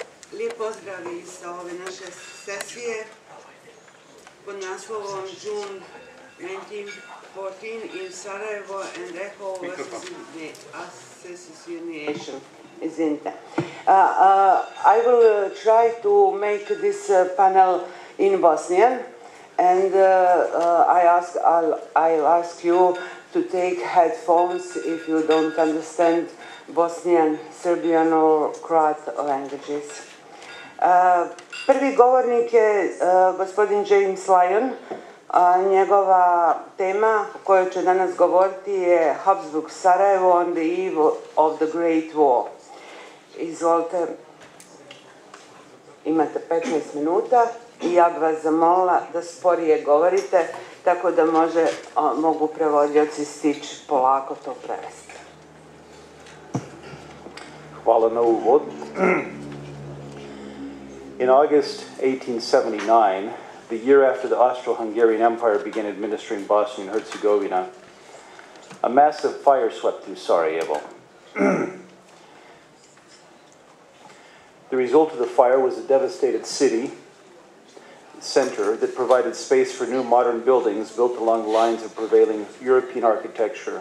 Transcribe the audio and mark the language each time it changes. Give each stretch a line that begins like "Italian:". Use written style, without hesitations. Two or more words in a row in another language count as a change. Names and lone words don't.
Bosnian: Lijep pozdrav sa ove naše sesije pod naslovom June 1914 in Sarajevo and Echo of Assassination.
English: I will try to make this panel in Bosnian, and I'll ask you to take headphones if you don't understand Bosnian, Serbian or Croat languages.
Bosnian: Prvi govornik je gospodin James Lyion. Njegova tema o kojoj će danas govoriti je Habsburg Sarajevo on the eve of the Great War. Izvolite, imate 15 minuta i ja bih vas zamolila da sporije govorite, tako da mogu prevodioci stići polako to prevesti. Hvala na uvod.
English: In August 1879, the year after the Austro-Hungarian Empire began administering Bosnia and Herzegovina, a massive fire swept through Sarajevo. The result of the fire was a devastated city center that provided space for new modern buildings built along the lines of prevailing European architecture.